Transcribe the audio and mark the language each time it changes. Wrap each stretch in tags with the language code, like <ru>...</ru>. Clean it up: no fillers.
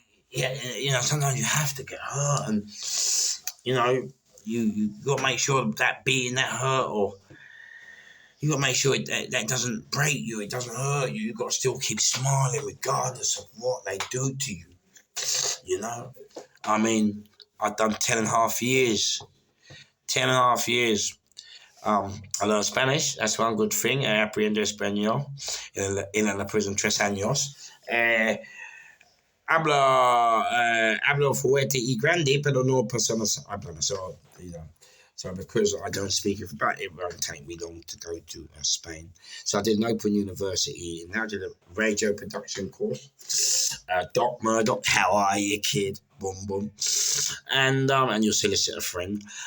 <en>Yeah, sometimes you have to get hurt, and you got to make sure that beating, that hurt, or you got to make sure that doesn't break you, it doesn't hurt you. You got to still keep smiling regardless of what they do to you. I mean, I've done 10 and a half years. 10 and a half years. I learned Spanish. That's one good thing.</en> <es>Aprendo español en la prison 3 años. Hablo fuerte y grande, pero no personas hablan.</es> <en>So because I don't speak it, but it won't take me long to go to Spain. So I did an open university, and I did a radio production course. Doc Murdoch, how are you, kid? Boom, boom. And your solicitor friend.</en>